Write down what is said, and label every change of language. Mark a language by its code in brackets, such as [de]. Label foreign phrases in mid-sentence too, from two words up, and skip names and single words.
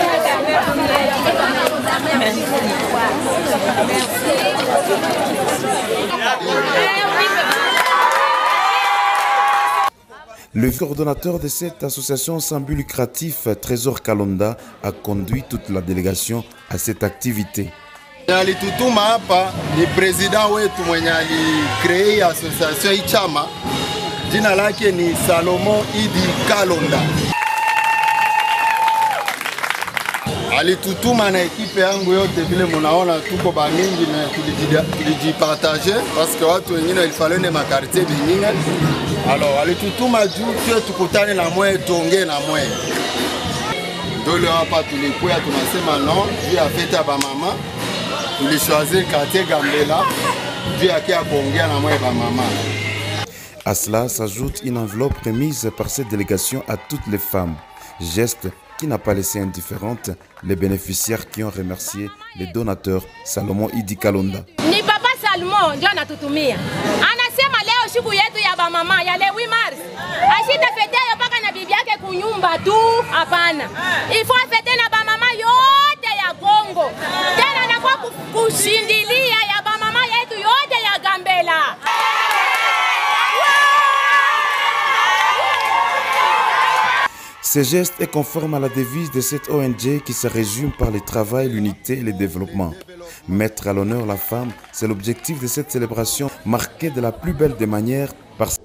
[fr] Le coordonnateur de cette association sans but lucratif, Trésor Kalonda, a conduit toute la délégation à cette activité. [sw] Alitutuma hapa ni president wetu mwenye alicree association Ichama. Jina lake ni Salomon Idi Kalonda. Alitutuma na ekipe yangu yote vile munaona tuko bamingi na tulijipartage [fr] parce que [sw] watu wengine ilifalene makartie bingine. Alors alitutuma juu tuwe tukutane na mwe tuongee na mwe. Dole hapa tulikuwa tunasema non, juu ya fete ya ba mama. Tulichoisir quartier Gambela juu yake ya kuongea na mwe bamama. [fr] À cela s'ajoute une enveloppe remise par cette délégation à toutes les femmes. Geste qui n'a pas laissé indifférente les bénéficiaires qui ont remercié les donateurs Salomon Idi Kalonda. [sw] Ni Papa Salomon ndio anatutumia. Anasema leo siku yetu ya bamama ya le 8 Mars. Asitafetea mpaka na bibi yake kunyumba tu, hapana. Ifo afete na bamama yote ya Kongo. Tena na kwa kushindilia ya bamama yetu yote ya Gambela. [fr] Ce geste est conforme à la devise de cette ONG qui se résume par le travail, l'unité et le développement. Mettre à l'honneur la femme, c'est l'objectif de cette célébration marquée de la plus belle des manières par